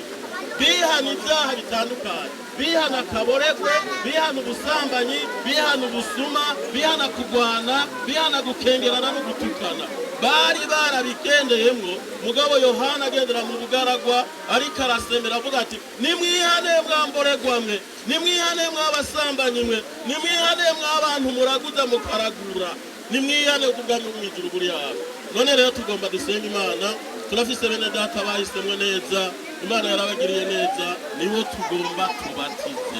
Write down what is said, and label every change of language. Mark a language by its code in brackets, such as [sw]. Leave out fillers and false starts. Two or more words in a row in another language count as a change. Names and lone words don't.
[rn] Bihana ibyaha bitandukanye, bihana akaboregwe, bihana ubusambanyi, bihana ubusuma, bihana kugwana, bihana gukengerana no gutukana. Bari barabikendeyemwo, mugabo Yohana agendera mu bugaragwa ariko arasemera avuga ati nimwihane mwamboregwa mwe, nimwihane mwabasambanyi mwe, nimwihane mwabantu muraguza mukaragura, nimwihane ubwami bw'ijuru buri hafi. None rero tugomba dusenga Imana, turafise bene data bahisemwe neza, Imana yarabagiriye neza, nibo tugomba tubatize.